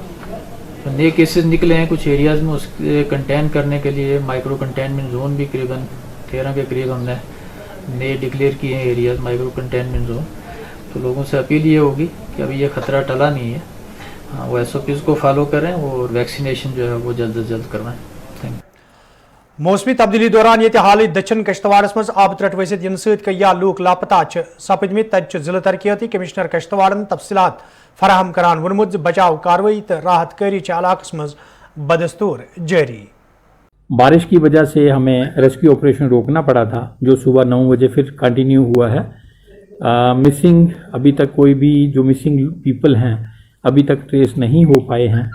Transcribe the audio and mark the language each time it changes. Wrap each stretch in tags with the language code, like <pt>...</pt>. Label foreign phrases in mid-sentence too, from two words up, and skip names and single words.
<hi>नए केसेस निकले हैं कुछ एरियाज़ में, उसके कंटेन करने के लिए</hi> <en>micro containment zone</en> <hi>भी करीबन 13 के करीब हमने नए डिक्लेयर किए हैं एरियाज़</hi> <en>micro containment zone.</en> <hi>तो लोगों से अपील ये होगी कि अभी ये ख़तरा टला नहीं है, वो SOPs को फॉलो करें और वैक्सीनेशन जो है वो जल्द से जल्द करवाएं।</hi> <en>thank you.</en> <ks>मौसमी तब्दीली दौरान ये हाल दक्षिण कश्तवाड़स मज आब त्रट वसित इन सया लूक लापता सपदम तत जिला तरक्याती कमिश्नर कश्तवाड़न तफसीलात फराहम करान वोनमुत बचाव कार्रवाई तो राहत कारी इलाक़स मज बदस्तूर जारी।</ks> <hi>बारिश की वजह से हमें</hi> <en>rescue operation</en> <hi>रोकना पड़ा था, जो सुबह 9 बजे फिर कंटिन्यू हुआ है। मिसिंग अभी तक कोई भी जो</hi> <en>missing people</en> <hi>हैं अभी तक ट्रेस नहीं हो पाए हैं।</hi>